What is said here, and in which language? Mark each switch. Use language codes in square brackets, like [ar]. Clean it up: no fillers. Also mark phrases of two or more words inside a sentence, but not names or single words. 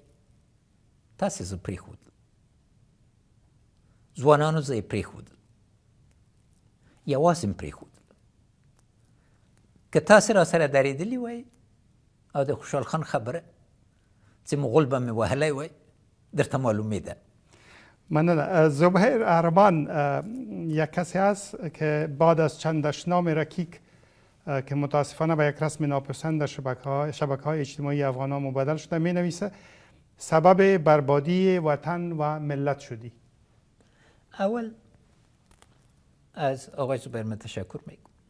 [ps] تاسې زه پرېښودل، ځوانانو زه یې پرېښودل، یوازې مې پرېښودل. که تاسې را سره درېدلي وای او د خوشحال خان خبره چې مغول به مې وهلی وای درته معلومېده. مننه. [fa] زبیر ارمان یک کسی است که بعد از چند دشنام رکیک که متاسفانه به یک رسم ناپسند در شبکه‌های اجتماعی افغان‌ها مبدل شده می نویسه سبب بربادی وطن و ملت شدی. اول از آقای زبیر من تشکر میکنم.